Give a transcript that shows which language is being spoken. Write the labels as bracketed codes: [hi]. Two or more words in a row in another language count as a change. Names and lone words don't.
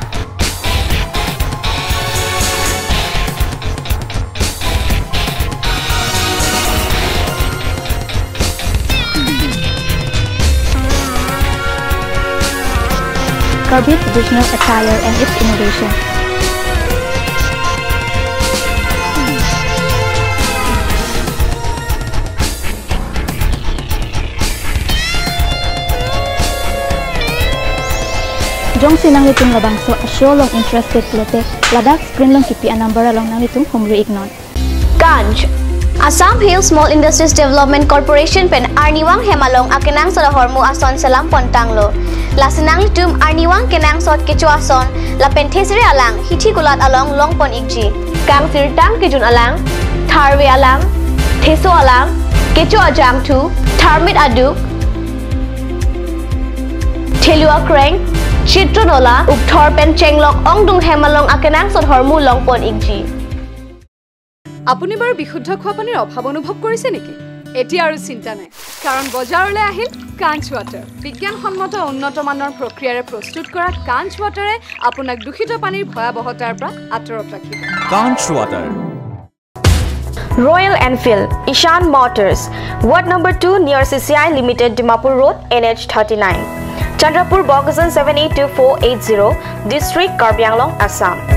[en] Kirby traditional attire and its innovation. [mjw] Jong sinang litung labang so show long interested lote ladak screen long kipi [en] a number [mjw] along nang litung humri ignon. Ganj Assam Hill Small Industries Development Corporation pen Arniwang Hemalong akenang sa hormu ason selam pontanglo. Lasinang litum Arniwang kenang sot kecu ason la penthesire alang hithi gulat along long pon igji. Kang sirtang kijun alang tharwe alang theso alang kecu ajam tu tharmit aduk thelua kreng Chitronola Upthor pen chenglok ongdung Hemalong akenang sot hormu long pon igji. [as] আপুনি বাৰু বিশুদ্ধ খোৱা পানীৰ অভাৱ অনুভৱ কৰিছে নেকি এতিয়া আৰু চিন্তা নাই কাৰণ বজাৰলৈ আহিল কাঞ্চ ৱাটাৰ বিজ্ঞানসন্মত উন্নত মানৰ প্ৰক্ৰিয়াৰে প্ৰস্তুত কৰা কাঞ্চ ৱাটাৰে আপোনাক দূষিত পানীৰ ভয়াবহতাৰ পৰা আঁতৰত ৰাখিব কাঞ্চ ৱাটাৰ [en] Royal Enfield Ishan Motors Ward number 2 near CCI Limited Dimapur Road NH 39 Chandrapur Bogasan 782480 District Karbi Anglong Assam